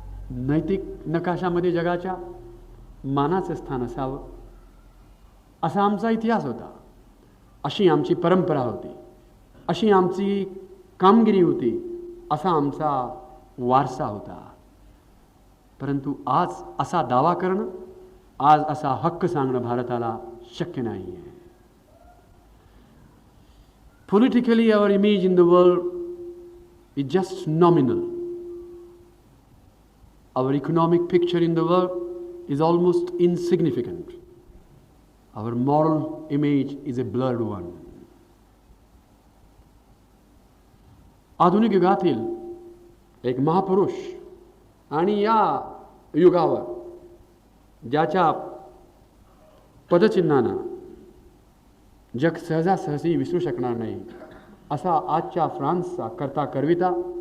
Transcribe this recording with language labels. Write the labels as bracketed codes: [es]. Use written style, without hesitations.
[mr] नैतिक नकाशामध्ये जगाच्या मानाचं स्थान असावं असा आमचा इतिहास होता, अशी आमची परंपरा होती, अशी आमची कामगिरी होती, असा आमचा वारसा होता. परंतु आज असा दावा करणं, आज असा हक्क सांगणं भारताला शक्य नाही आहे. [en] Politically, our image in the world is just nominal. Our economic picture in the world is almost insignificant. Our moral image is a blurred one. [mr] आधुनिक युगातील एक महापुरुष आणि या युगावर ज्याच्या पदचिन्हांना जग सहजासहजी विसरू शकणार नाही असा आजच्या फ्रान्सचा करता करविता.